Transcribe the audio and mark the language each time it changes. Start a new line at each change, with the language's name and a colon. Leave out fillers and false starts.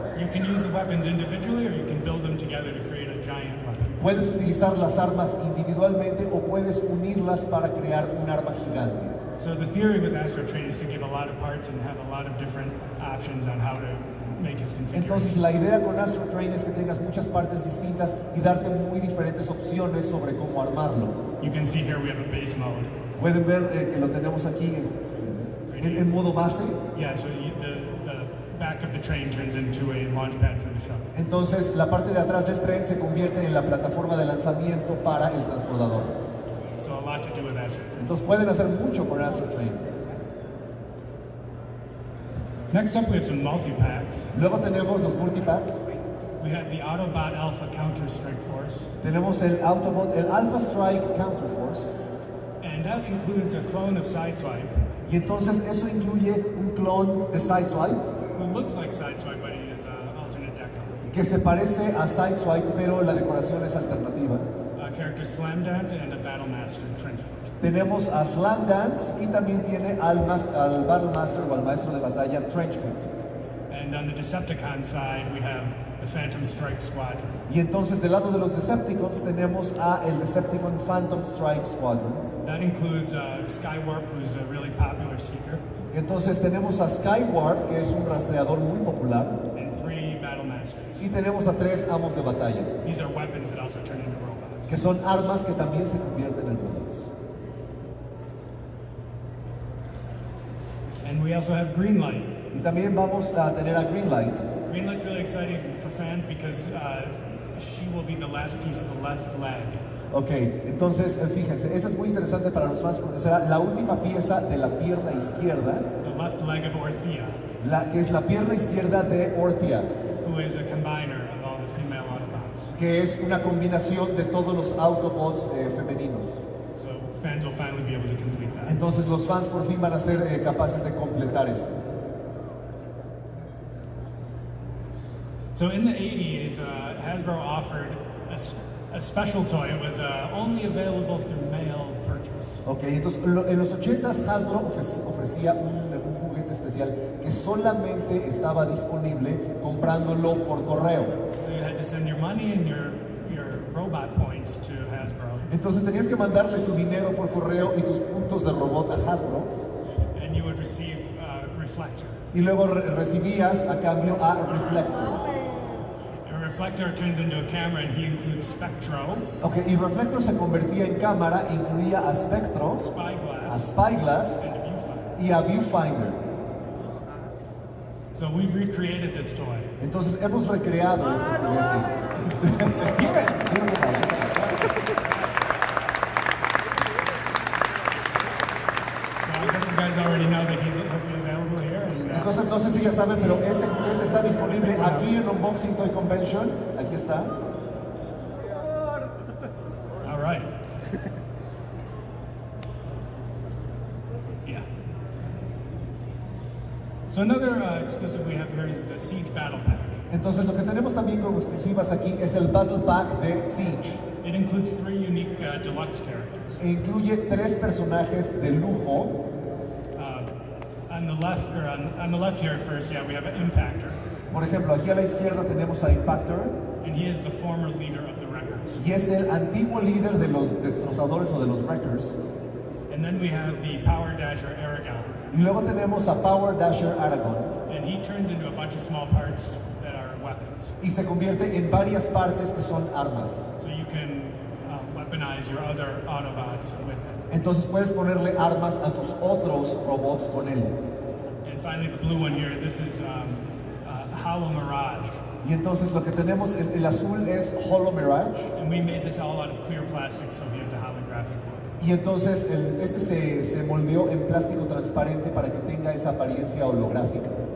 English: You can use the weapons individually, or you can build them together to create a giant weapon.
Spanish: Puedes utilizar las armas individualmente o puedes unirlas para crear un arma gigante.
English: So the theory with Astro Train is to give a lot of parts and have a lot of different options on how to make his configuration.
Spanish: Entonces la idea con Astro Train es que tengas muchas partes distintas y darte muy diferentes opciones sobre cómo armarlo.
English: You can see here we have a base mode.
Spanish: Pueden ver que lo tenemos aquí en modo base.
English: Yeah, so the back of the train turns into a launch pad for the shuttle.
Spanish: Entonces la parte de atrás del tren se convierte en la plataforma de lanzamiento para el transbordador.
English: So a lot to do with Astro Train.
Spanish: Entonces pueden hacer mucho con Astro Train.
English: Next up we have some multi-packs.
Spanish: Luego tenemos los multipacks.
English: We have the Autobot Alpha Counter Strike Force.
Spanish: Tenemos el Autobot, el Alpha Strike Counter Force.
English: And that includes a clone of Sideswipe.
Spanish: Y entonces eso incluye un clon de Sideswipe,
English: Who looks like Sideswipe, but he is an alternate deco.
Spanish: que se parece a Sideswipe, pero la decoración es alternativa.
English: Character Slam Dance and a Battle Master Trenchfoot.
Spanish: Tenemos a Slam Dance y también tiene al Battle Master o al maestro de batalla Trenchfoot.
English: And on the Decepticon side, we have the Phantom Strike Squadron.
Spanish: Y entonces del lado de los Decepticons tenemos a el Decepticon Phantom Strike Squadron.
English: That includes Skywarp, who's a really popular seeker,
Spanish: Y entonces tenemos a Skywarp, que es un rastreador muy popular.
English: and 3 Battle Masters.
Spanish: Y tenemos a 3 amos de batalla,
English: These are weapons that also turn into robots.
Spanish: que son armas que también se convierten en robots.
English: And we also have Greenlight.
Spanish: Y también vamos a tener a Greenlight.
English: Greenlight's really exciting for fans because she will be the last piece of the left leg.
Spanish: Ok, entonces fíjense, esta es muy interesante para los fans porque será la última pieza de la pierna izquierda,
English: The left leg of Orthea,
Spanish: que es la pierna izquierda de Orthea,
English: who is a combiner of all the female Autobots.
Spanish: que es una combinación de todos los Autobots femeninos.
English: So fans will finally be able to complete that.
Spanish: Entonces los fans por fin van a ser capaces de completar eso.
English: So in the 80s, Hasbro offered a special toy. It was only available through mail purchase.
Spanish: Ok, entonces en los 80s Hasbro ofrecía un juguete especial que solamente estaba disponible comprándolo por correo.
English: So you had to send your money and your robot points to Hasbro.
Spanish: Entonces tenías que mandarle tu dinero por correo y tus puntos de robot a Hasbro.
English: And you would receive Reflector.
Spanish: Y luego recibías a cambio a Reflector.
English: Reflector turns into a camera and he includes Spectro,
Spanish: Ok, y Reflector se convertía en cámara, incluía a Spectro, a
English: Spyglass,
Spanish: Spyglass
English: and a Viewfinder.
Spanish: y a Viewfinder.
English: So we've recreated this toy.
Spanish: Entonces hemos recreado este juguete.
English: Let's hear it. So I guess you guys already know that he's available here. And,
Spanish: Entonces no sé si ya saben, pero este juguete está disponible aquí en Unboxing Toy Convention. Aquí está.
English: all right. Yeah. So another exclusive we have here is the Siege Battle Pack.
Spanish: Entonces lo que tenemos también como exclusivas aquí es el Battle Pack de Siege.
English: It includes 3 unique deluxe characters.
Spanish: E incluye 3 personajes de lujo.
English: On the left here first, yeah, we have an Impactor,
Spanish: Por ejemplo, aquí a la izquierda tenemos a Impactor
English: and he is the former leader of the Wreckers.
Spanish: y es el antiguo líder de los destrozadores o de los Wreckers.
English: And then we have the Power Dasher Aragon,
Spanish: Y luego tenemos a Power Dasher Aragon
English: and he turns into a bunch of small parts that are weapons.
Spanish: y se convierte en varias partes que son armas.
English: So you can weaponize your other Autobots with it.
Spanish: Entonces puedes ponerle armas a tus otros robots con él.
English: And finally, the blue one here, this is Hollow Mirage.
Spanish: Y entonces lo que tenemos, el azul es Hollow Mirage.
English: And we made this all out of clear plastic, so he has a holographic look.
Spanish: Y entonces este se moldeó en plástico transparente para que tenga esa apariencia holográfica.